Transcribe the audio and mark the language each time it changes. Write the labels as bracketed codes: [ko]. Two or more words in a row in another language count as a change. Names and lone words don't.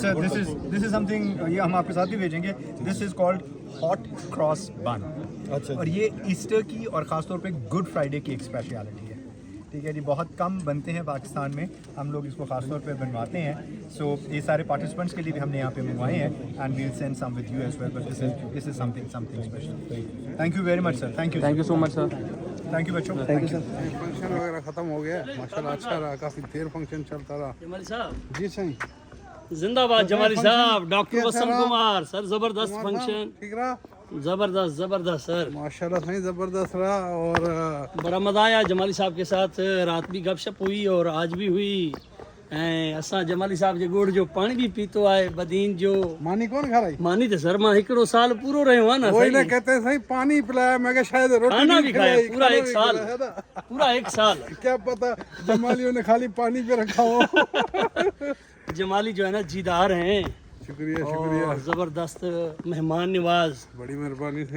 [en] and sir this is something [ur] یہ ہم آپ کے ساتھ بھی بھیجیں گے. [en] this is called hot cross bun. अच्छा [ur] اور یہ ایسٹر کی اور خاص طور پہ گڈ فرائیڈے کی ایک اسپیشلٹی ہے. ٹھیک ہے جی، بہت کم بنتے ہیں پاکستان میں، ہم لوگ اس کو خاص طور پہ بنواتے ہیں. سو یہ سارے پارٹیسپنٹس کے لیے بھی ہم نے یہاں پہ منگوائے ہیں [en] and we will send some with you as well, but this is something special. thank you very much sir. thank you so much sir. thank you بچوں. thank you sir. [ur] فنکشن وغیرہ ختم ہو گیا ماشاءاللہ، اچھا رہا، کافی دیر فنکشن چلتا رہا. جمالی صاحب جی صحیح, زندہ باد۔ جمالی صاحب، ڈاکٹر کیسا وسنت رہا? کمار سر، زبردست فنکشن, ٹھیک رہا زبردست سر, ماشاءاللہ صحیح زبردست رہا. اور بڑا مزہ آیا جمالی صاحب کے ساتھ، رات بھی گپ شپ ہوئی اور آج بھی ہوئی. [sd] ऐं असां जमाली साहब जे गोड़ जो पानी भी पीतो आहे, बदीन जो [ur] مانی کون کھا رہی? [sd] मानी तो सर मां हिकिड़ो साल पूरो रहियो आहे न। [ur] وہی نا صحیح کہتے ہیں صحیح، پانی پلایا، میں کہا شاید روٹی کھانا بھی بھی کھایا, کھلائی, پورا کھانا ایک بھی سال, کھلایا نا. پورا ایک سال. کیا پتا جمالیوں نے خالی پانی پہ رکھا ہو. جمالی جو ہے نا جیدار ہیں, شکریہ شکریہ, اور زبردست مہمان نواز. بڑی مہربانی تھی.